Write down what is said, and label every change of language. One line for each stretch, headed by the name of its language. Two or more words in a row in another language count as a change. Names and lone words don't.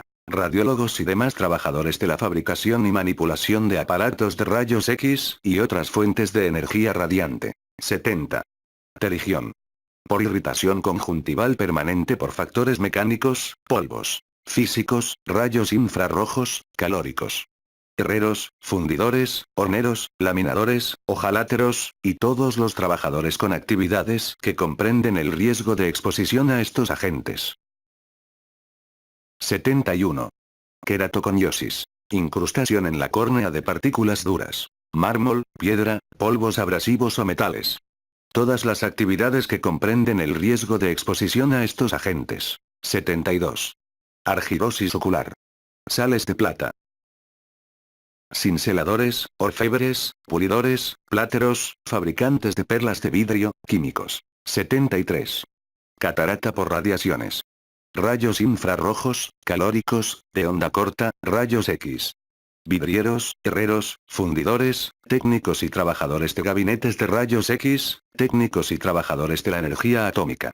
Spanish: Radiólogos y demás trabajadores de la fabricación y manipulación de aparatos de rayos X y otras fuentes de energía radiante. 70. Terigión. Por irritación conjuntival permanente por factores mecánicos, polvos físicos, rayos infrarrojos, calóricos. Herreros, fundidores, horneros, laminadores, hojaláteros, y todos los trabajadores con actividades que comprenden el riesgo de exposición a estos agentes. 71. Queratoconiosis. Incrustación en la córnea de partículas duras. Mármol, piedra, polvos abrasivos o metales. Todas las actividades que comprenden el riesgo de exposición a estos agentes. 72. Argilosis ocular. Sales de plata. Cinceladores, orfebres, pulidores, pláteros, fabricantes de perlas de vidrio, químicos. 73. Catarata por radiaciones. Rayos infrarrojos, calóricos, de onda corta, rayos X. Vidrieros, herreros, fundidores, técnicos y trabajadores de gabinetes de rayos X, técnicos y trabajadores de la energía atómica.